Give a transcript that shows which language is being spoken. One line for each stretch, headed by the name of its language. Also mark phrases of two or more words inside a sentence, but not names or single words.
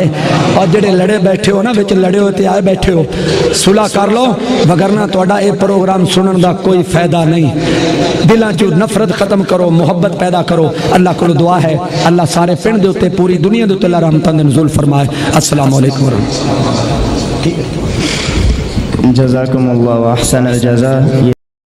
Punjabi: اور جیڑے لڑے بیٹھے ہو نا وچ لڑے ہو تے آئے بیٹھے ہو صلح کر لو وگرنہ تہاڈا یہ پروگرام سننے کا کوئی فائدہ نہیں. دلوں چو نفرت ختم کرو محبت پیدا کرو. اللہ کو دعا ہے اللہ سارے پنڈ دے اتے پوری دنیا دے اتے رحمتاں دے نزول فرمائے.
Arabic: السلام عليكم ورحمة الله. جزاكم الله وأحسن الجزاء.